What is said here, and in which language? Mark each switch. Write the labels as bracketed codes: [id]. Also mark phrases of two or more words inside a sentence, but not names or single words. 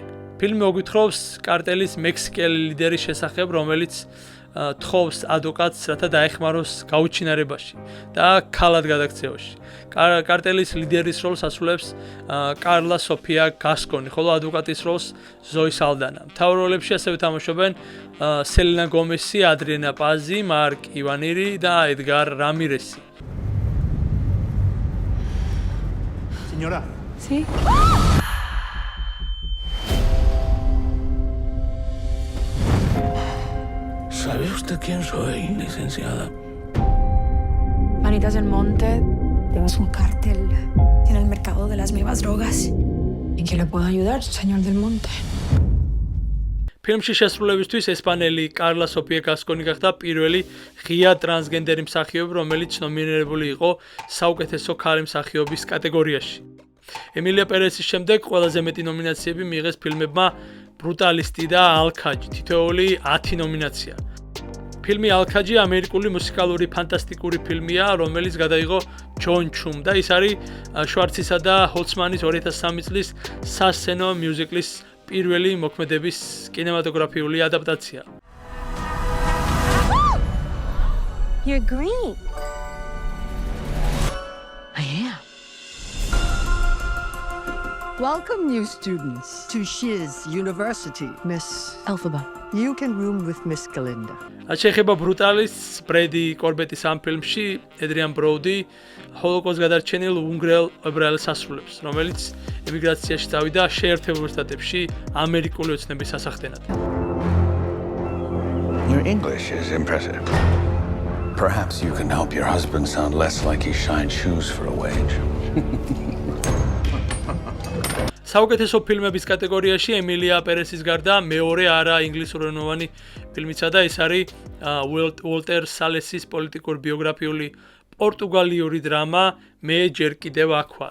[ka] ფილმი მოგვითხრობს კარტელის მექსიკელი ლიდერის შესახებ, რომელიც თხოვს ადვოკატს, რათა დაეხმაროს გაუჩინარებაში და ქალად გადაქცევაში. კარტელის ლიდერის როლს ასრულებს კარლა სოფია გასკონი, ხოლო ადვოკატის როლს ზოი სალდანა. მთავარ როლებში ასევე თამაშობენ სელინა გომესი, ადრიანა პაზი, მარკ ივანირი და ედგარ რამირესი. [es] Señora. Sí. ¿Sabe usted quién soy, licenciada? Manitas del Monte. Tenemos un cártel en el mercado de las nuevas drogas. ¿En qué le puedo ayudar, señor del Monte? [ka] ფილმში შესრულებისთვის ესპანელი კარლა სოფია გასკონი გახდა პირველი ღია ტრანსგენდერი მსახიობი, რომელიც ნომინირებული იყო საუკეთესო ქალი მსახიობის კატეგორიაში. ემილია პერესის შემდეგ ყველაზე მეტი ნომინაციები მიიღეს ფილმებმა ბრუტალისტი და ალქაჯი, თითოეული 10 ნომინაცია. ფილმი ალქაჯი ამერიკული მუსიკალური ფანტასტიკური ფილმია, რომელიც გადაიღო ჯონ ჩუმ და ის არის შვარცისა და ჰოლცმანის 2003 წლის სასცენო მიუზიკლის პირველი მოქმედების კინემატოგრაფიული ადაპტაცია. [en] You're green. I am. Welcome, new students, to Shiz University, Miss Elphaba. You can room with Miss Galinda. [ka] რაც შეეხება ბრუტალისტს, ბრედი კორბეტის ამ ფილმში ედრიან ბროუდი ჰოლოკოსტს გადარჩენილ უნგრელ ებრაელს ასრულებს, რომელიც ემიგრაციაში წავიდა შეერთებულ შტატებში ამერიკული ოცნების სასახდენად. [en] Your English is impressive. Perhaps you can help your husband sound less like he shines shoes for a wage. [ka] საუკეთესო ფილმების კატეგორიაში ემილია პერესის გარდა მეორე არა ინგლისურენოვანი ფილმიცა და ეს არის უოლტერ სალესის პოლიტიკურ ბიოგრაფიული პორტუგალიური დრამა მე ჯერ კიდევ აქ ვარ.